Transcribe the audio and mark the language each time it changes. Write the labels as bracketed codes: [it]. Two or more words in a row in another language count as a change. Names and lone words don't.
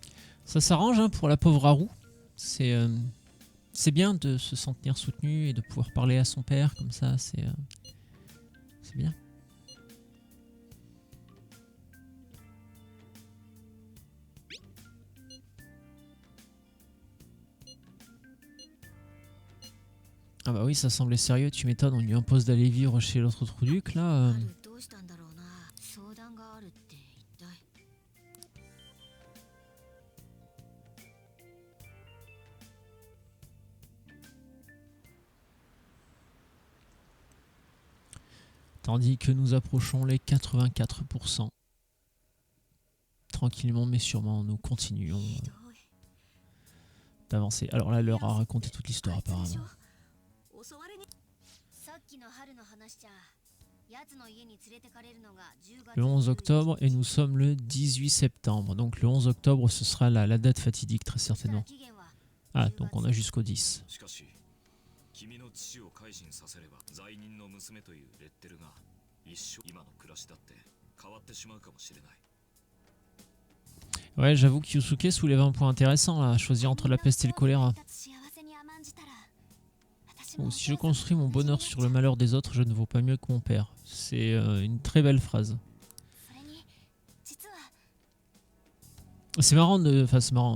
[fr] ça s'arrange hein, pour la pauvre Haru. C'est bien de se sentir soutenu et de pouvoir parler à son père comme ça, c'est bien. Ah bah oui, ça semblait sérieux, tu m'étonnes, on lui impose d'aller vivre chez l'autre trouduc là. [ja] どうしたんだろうな。相談があるって一体。 [fr] Tandis que nous approchons les 84%. Tranquillement mais sûrement, nous continuons [ja] ひどい。 [fr] d'avancer. Alors là, elle leur a raconté toute l'histoire apparemment. [ja] 襲われに。さっきの春の話じゃ、奴の家に連れてかれるのが10月。 [fr] Le 11 octobre et nous sommes le 18 septembre. Donc le 11 octobre, ce sera la date fatidique très certainement. [ja] 期限は [fr] Ah, donc on a jusqu'au 10. [ja] しかし君の父を改心させれば罪人の娘というレッテルが一生今の暮らしだって変わってしまうかもしれない。 [fr] Ouais, j'avoue que Yusuke soulève un point intéressant là, à choisir entre la peste et le choléra. Oh, si je construis mon bonheur sur le malheur des autres, je ne vaux pas mieux que mon père. C'est une très belle phrase. C'est marrant de... Enfin, c'est marrant.